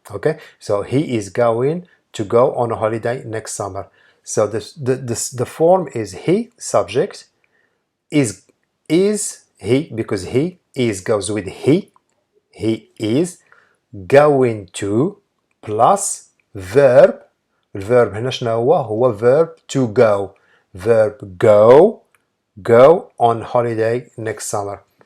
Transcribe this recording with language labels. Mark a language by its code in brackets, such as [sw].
[en] Okay, so he is going to go on a holiday next summer. So the form is he, subject, is he, because he is goes with he is going to plus verb. [ar] الverb هنا شنو هو verb to go. [en] verb go on holiday next summer.